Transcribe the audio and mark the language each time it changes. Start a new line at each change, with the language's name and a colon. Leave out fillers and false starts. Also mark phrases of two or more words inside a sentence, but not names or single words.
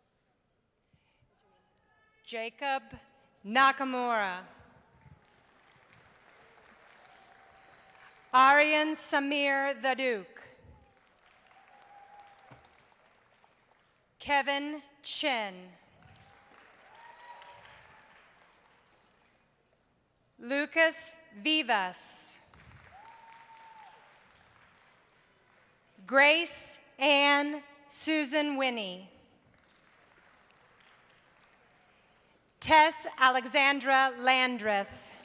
English: Jacob Nakamura. Aryan Samir the Duke. Kevin Chin. Lucas Vivas. Grace Ann Susan Winnie. Tess Alexandra Landreth.